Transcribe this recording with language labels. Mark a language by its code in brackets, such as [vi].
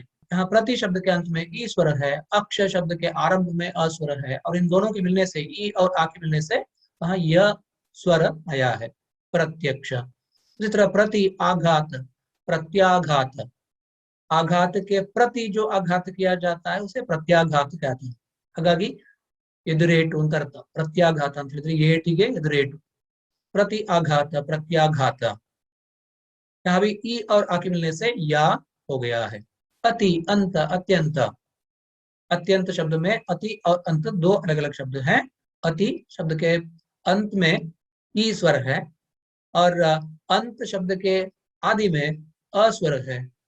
[hi] यहाँ प्रति शब्द के अंत में ई स्वर है, अक्ष शब्द के आरंभ में अ स्वर है, और इन दोनों के मिलने से ई और आ के मिलने से वहां य स्वर आया है, प्रत्यक्ष। इसी तरह प्रति, आघात, प्रत्याघात, आघात के प्रति जो आघात किया जाता है उसे प्रत्याघात कहते हैं। [kn] ಹಾಗಾಗಿ ಎದುರೇಟು ಅಂತ ಅರ್ಥ। ಪ್ರತ್ಯಾಘಾತ ಅಂತ ಹೇಳಿದ್ರೆ ಏಟಿಗೆ ಎದುರೇಟು, [hi] प्रति आघात, प्रत्याघात। यहाँ भी ई और आ के मिलने से या हो गया है। अति, अंत, अत्यंत, अत्यंत शब्द में अति और अंत दो अलग अलग शब्द हैं। अति शब्द के अंत में ई स्वर है, और अंत शब्द के आदि में अ स्वर है।